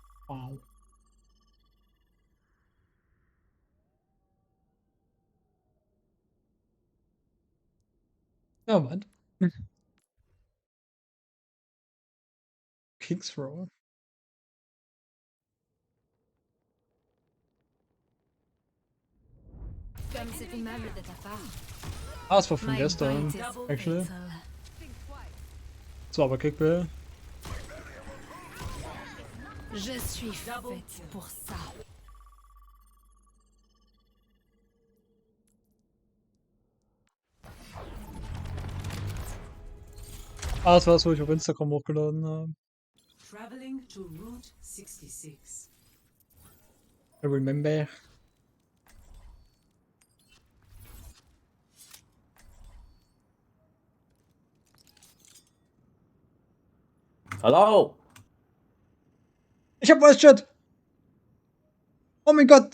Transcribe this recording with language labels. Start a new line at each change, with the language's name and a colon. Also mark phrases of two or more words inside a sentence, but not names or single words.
German: Wow. Ja, Mann.
English: King's Throw.
French: Comme c'est aimable de ta part.
German: Ah, es war von gestern, actually. Das war aber Kickball.
French: Je suis faite pour ça.
German: Ah, das war das, wo ich auf Instagram hochgeladen habe.
English: Traveling to Route 66. I remember.
German: Hallo! Ich hab
English: Voice Chat!
German: Oh mein Gott!